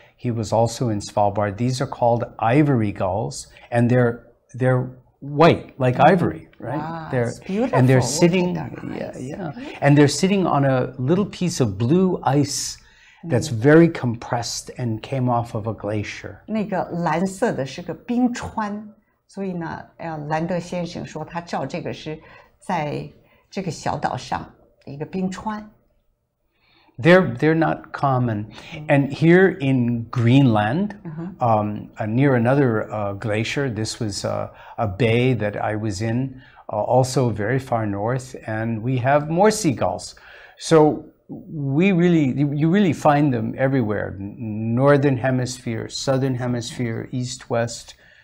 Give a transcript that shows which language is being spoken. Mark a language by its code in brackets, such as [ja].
[en] He was also in Svalbard. These are called ivory gulls, and they're white like ivory, right? Wow, it's beautiful. And they're sitting, and they're sitting on a little piece of blue ice that's very compressed and came off of a glacier. [zh] 那个蓝色的是个冰川，所以呢，兰德先生说他照这个是在这个小岛上的一个冰川。 [en] They're not common, and here in Greenland, near another glacier. This was a bay that I was in, also very far north, and we have more seagulls. So you really find them everywhere: northern hemisphere, southern hemisphere, east, west.